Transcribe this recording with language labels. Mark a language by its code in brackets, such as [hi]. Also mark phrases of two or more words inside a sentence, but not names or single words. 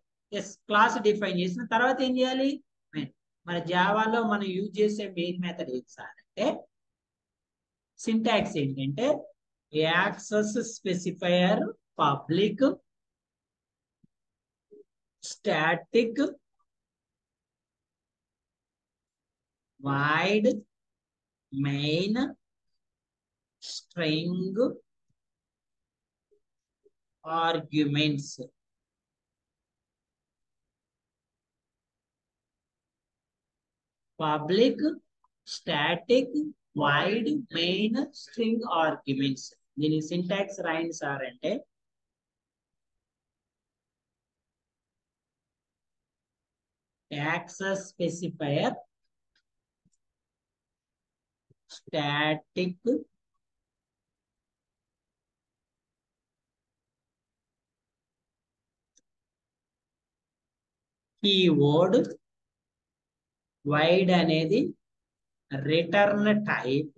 [te] ఎస్, [en] class define [te] చేసిన తర్వాత ఏం చేయాలి? మెయిన్. మన జావాలో మనం యూజ్ చేసే [en] main method [te] ఏంటి సార్ అంటే, సింటాక్స్ ఏంటంటే [en] access specifier public static void main string arguments. Public static void main string arguments. [te] దీని సింటాక్స్ రాయండి సార్ అంటే, [en] access specifier static keyword, [te] వైడ్ అనేది [en] return type.